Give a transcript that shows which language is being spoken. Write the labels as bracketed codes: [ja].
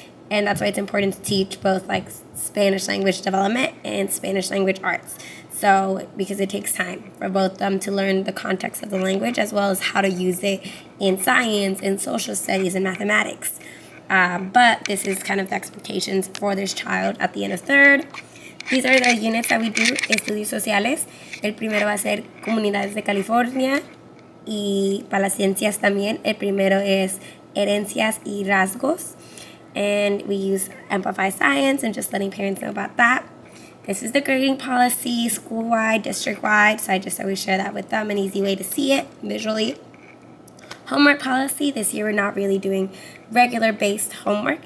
[en] And that's why it's important to teach both Spanish language development and Spanish language arts. So, because it takes time for both them to learn the context of the language as well as how to use it in science, in social studies, and mathematics. But this is kind of the expectations for this child at the end of third. These are the units that we do, [es] estudios sociales. El primero va a ser comunidades de California y para las ciencias también. El primero es herencias y rasgos. [en] And we use Amplify Science and just letting parents know about that. This is the grading policy, school-wide, district-wide, so I just always share that with them, an easy way to see it visually. Homework policy, this year we're not really doing regular-based homework.